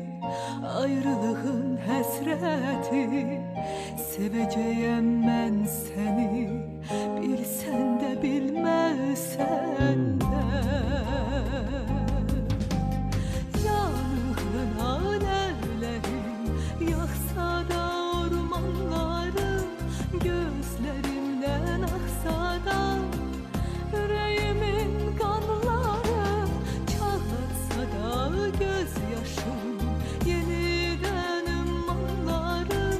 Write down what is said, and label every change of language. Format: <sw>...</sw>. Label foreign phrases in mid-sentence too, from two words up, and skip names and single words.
<az>ayrılığın həsrəti. Sevəcəyəm mən səni, bilsən də bilməsən də.</az> <tr>Yanığın alevlerim, yaksa da ormanlarım, gözlerimden aksa da yüreğimin kanları, çağlatsa da gözyaşım, yeniden ümmanlarım.</tr>